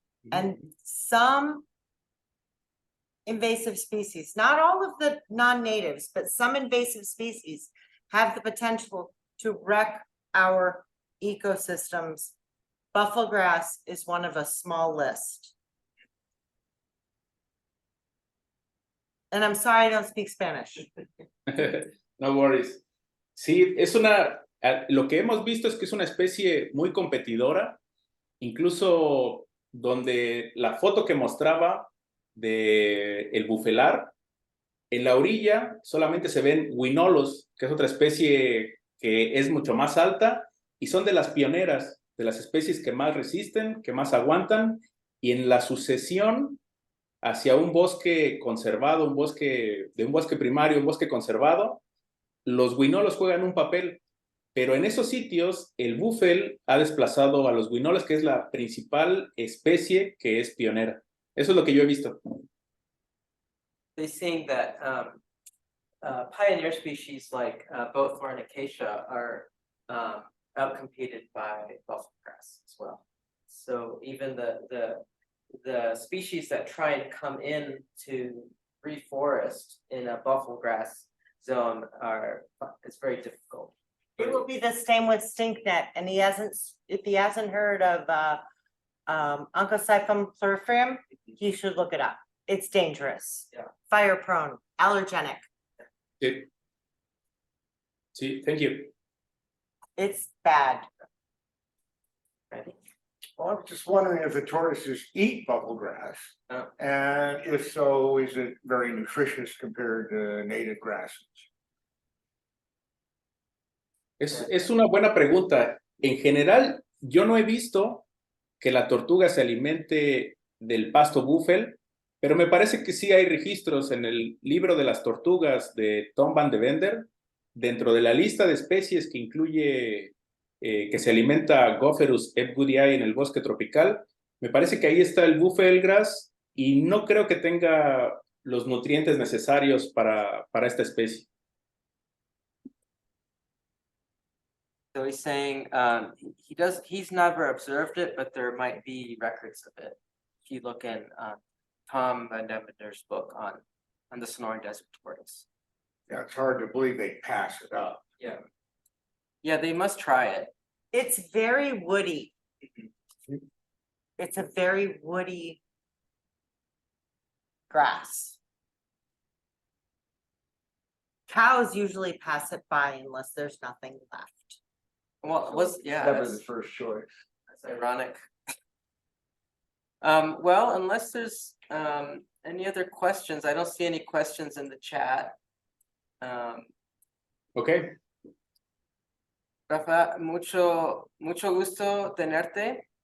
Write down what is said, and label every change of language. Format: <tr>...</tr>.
<en>And some invasive species, not all of the non-natives, but some invasive species have the potential to wreck our ecosystems. Buffalo grass is one of a small list. And I'm sorry I don't speak Spanish. No worries.</en> <es>Sí, lo que hemos visto es que es una especie muy competidora, incluso donde la foto que mostraba de el bufelar, en la orilla solamente se ven huinolos, que es otra especie que es mucho más alta y son de las pioneras, de las especies que más resisten, que más aguantan, y en la sucesión hacia un bosque conservado, un bosque primario, un bosque conservado, los huinolos juegan un papel. Pero en esos sitios, el búfel ha desplazado a los huinolos, que es la principal especie que es pionera. Eso es lo que yo he visto.</es> <en>They're seeing that pioneer species like boathorn acacia are outcompeted by buffalo grass as well. So even the species that try and come in to reforest in a buffalo grass zone it's very difficult. It will be the same with stinknet, and if he hasn't heard of Oncocyphum pluriforme, he should look it up. It's dangerous. Yeah. Fire prone, allergenic.</en> <es>Sí. Sí,</es> <en>thank you. It's bad. Ready? Well, I was just wondering if the tortoises eat buffalo grass. Oh. And if so, is it very nutritious compared to native grasses?</en> <es>Es una buena pregunta. En general, yo no he visto que la tortuga se alimente del pasto búfel, pero me parece que sí hay registros en el libro de las tortugas de Tom van de Vender, dentro de la lista de especies que incluye que se alimenta Gopherus ebgudiae en el bosque tropical. Me parece que ahí está el buffelgrass y no creo que tenga los nutrientes necesarios para esta especie.</es> <en>So he's saying he's never observed it, but there might be records of it. If you look in Tom van Deventer's book on the Sonoran Desert tortoise. Yeah, it's hard to believe they pass it up. Yeah. Yeah, they must try it. It's very woody. It's a very woody grass. Cows usually pass it by unless there's nothing left. Well, it was, yeah, Never the that's first choice. ironic. Well, unless there's any other questions, I don't see any questions in the chat. Okay.</en> <es>Rafa, mucho gusto tenerte.</es>